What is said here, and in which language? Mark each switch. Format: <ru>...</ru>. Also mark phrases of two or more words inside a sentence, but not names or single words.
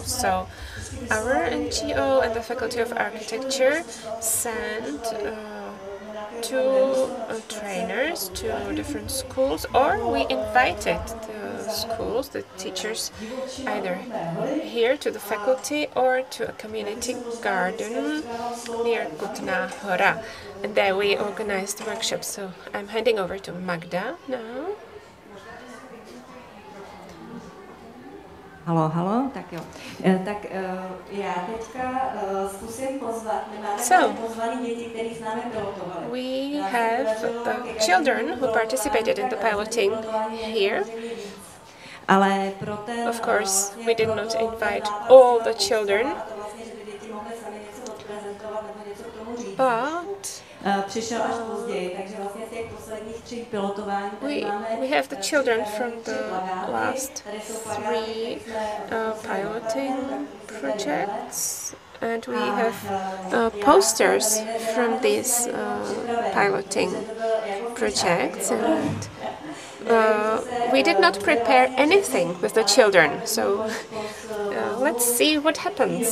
<en>So our NGO and the Faculty of Architecture sent 2 trainers to different schools, or we invited the schools, the teachers, either here to the faculty or to a community garden near Kutná Hora. And there we organized workshops. So I'm handing over to Magda now.</en> <cs>Halo, tak jo. Já teďka zkusím pozvat, nemáme pozvaný děti, který s námi pilotovali.</cs> <en>We have the children who participated in the piloting here. Of course, we did not invite all the children, but we have the children from the last 3 piloting projects, and we have posters from these piloting projects, and we did not prepare anything with the children, so let's see what happens.</en>